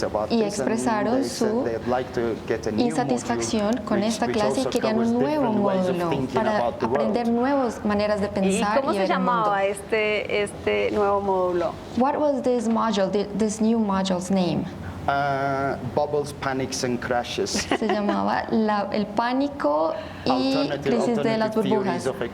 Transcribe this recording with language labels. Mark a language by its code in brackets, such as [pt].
[es] Y expresaron su insatisfacción con esta clase y querían un nuevo módulo para aprender nuevas maneras de pensar. ¿Y cómo se llamaba este nuevo módulo? [en] What was this module, this new module's name? Bubbles, Panics and Crashes. [es] Se llamaba el pánico y crisis de las burbujas.